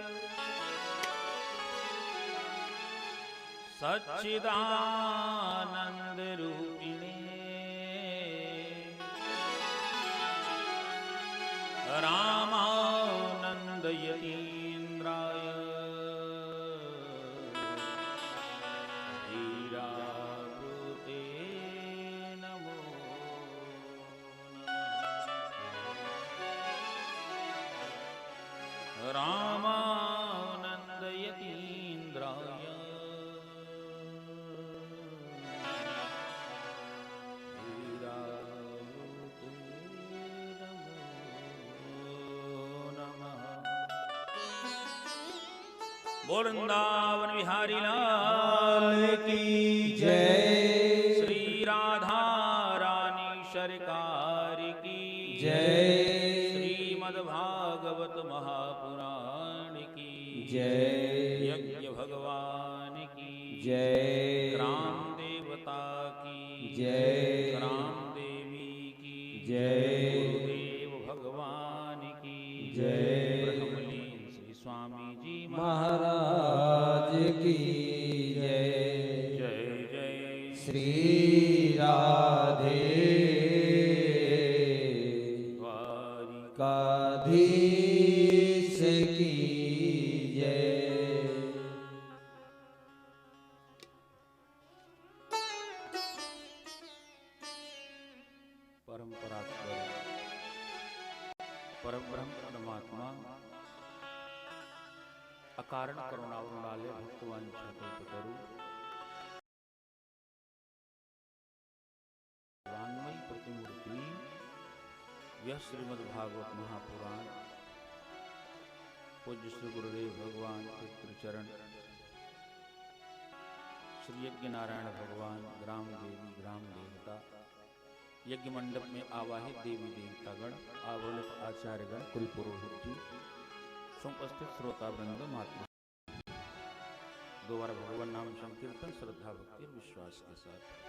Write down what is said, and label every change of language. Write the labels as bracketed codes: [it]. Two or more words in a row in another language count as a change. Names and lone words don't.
[sa] सच्चिदानंद रूपिणे रामानंद यतीन्द्राय धीराकृते नमो नमः। रामानंद यतीन्द्राय [hi] वृंदावन बिहारी लाल की जय। श्री राधा रानी सरकार की जय। श्रीमद्भागवत महापुराण की जय। यज्ञ भगवान की जय। ग्राम देवता की जय। ग्राम देवी की जय। गुरुदेव भगवान की जय। ब्रह्मलीन श्री स्वामी जी महाराज की जय। जय जय श्री राधे द्वारिकाधीश की जय। परंपरा परब्रह्म परमात्मा अकारण करुणावृणाले भक्तवांछा कल्पतरु वाङ्मयी प्रतिमूर्ति यह श्रीमद्भागवत महापुराण पूज्य श्री गुरुदेव भगवान पितृचरण श्री यज्ञ नारायण भगवान ग्राम देवी ग्राम देवता यज्ञ मंडप में आवाहित देवी देवतागण आवरणित आचार्यगण कुल पुरोहित जी उपस्थित श्रोता वृंद महात्मा दोबारा भगवान नाम संकीर्तन श्रद्धा भक्ति और विश्वास के साथ।